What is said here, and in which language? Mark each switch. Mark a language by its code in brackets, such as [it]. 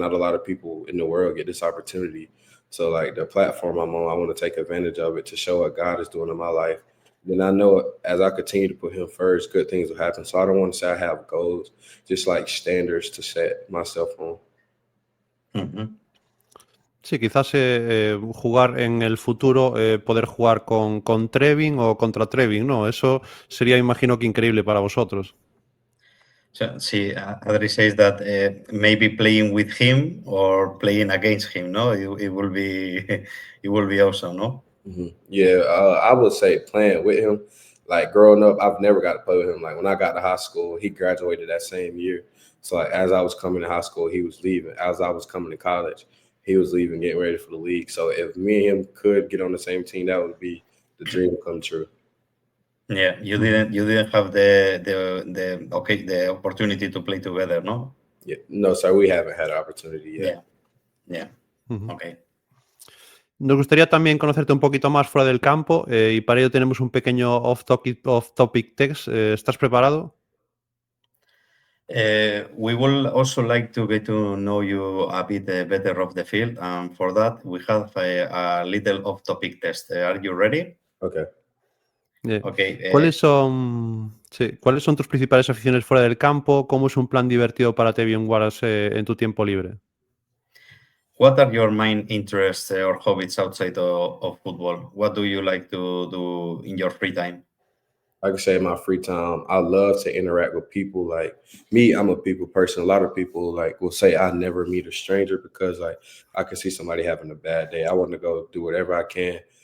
[en] Not a lot of people in the world get this opportunity. So, like, the platform I'm on, I want to take advantage of it to show what God is doing in my life. Then I know as I continue to put him first, good things will happen. So I don't want to say I have goals, just, like, standards to set myself on. [es] Sí, quizás jugar en el futuro, poder jugar con Trevin o contra Trevin, ¿no? Eso sería, imagino, que increíble para vosotros. [en] So, see, Adri says that maybe playing with him or playing against him, no? It will be it will be awesome, no? Yeah, I would say playing with him. Like, growing up, I've never got to play with him. Like, when I got to high school, he graduated that same year. So, like, as I was coming to high school, he was leaving. As I was coming to college, he was leaving, getting ready for the league. So if me and him could get on the same team, that would be the dream come true. Yeah, you didn't have the opportunity to play together, no? Yeah, no, sir, we haven't had an opportunity yet. Yeah. Okay. [es] Nos gustaría también conocerte un poquito más fuera del campo, y para ello tenemos un pequeño off-topic text. ¿Estás preparado? [en] We will also like to get to know you a bit better off the field, and for that we have a little off-topic test. Are you ready? Okay. Okay. [es] ¿Cuáles son tus principales aficiones fuera del campo? ¿Cómo es un plan divertido para Tavion Wallace en tu tiempo libre? [en] What are your main interests or hobbies outside of football? What do you like to do in your free time? I can say in my free time, I love to interact with people. Like me, I'm a people person. A lot of people, like, will say I never meet a stranger because, like, I can see somebody having a bad day. I want to go do whatever I can